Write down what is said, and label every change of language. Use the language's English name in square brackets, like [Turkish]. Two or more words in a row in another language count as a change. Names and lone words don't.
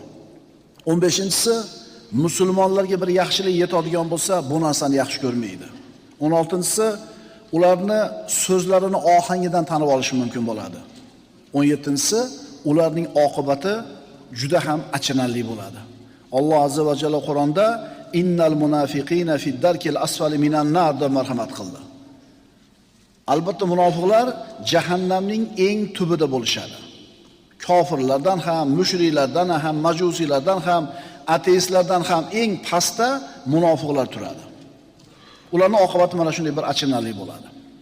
[Uzbek] 15-si, musulmonlarga bir yaxshilik yetadigan bo'lsa, bu narsani yaxshi ko'rmaydi. 16-si, ularni so'zlarini ohangidan tanib olish mumkin bo'ladi. 17-si, ularning oqibati juda ham achinarli bo'ladi. Alloh [Arabic] عز وجل [Uzbek] Qur'onda [Arabic] إن المنافقين في الدرك الأسفل من النار [Uzbek] deb marhamat qildi. Albatta munofiqlar jahannamning eng tubida bo'lishadi. Kofirlardan ham, mushriklardan ham, majusiylardan ham, ateistlardan ham eng pastda munofiqlar turadi. Ularning oqibati mana shunday bir achinarli bo'ladi.